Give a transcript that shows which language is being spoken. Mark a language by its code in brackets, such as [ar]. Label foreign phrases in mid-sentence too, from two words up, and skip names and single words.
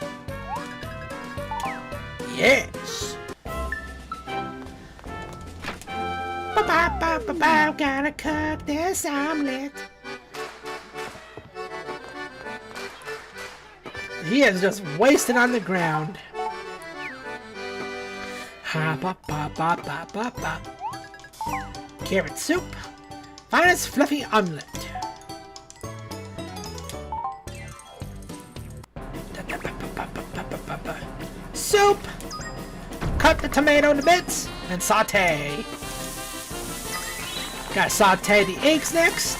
[en] Yes. Ba-ba-ba-ba-ba, gonna cook this omelet. He is just wasted on the ground. Ha ba ba ba ba ba ba. carrot soup, finest fluffy omelet. Soup! Cut the tomato into bits and saute. Gotta saute the eggs next.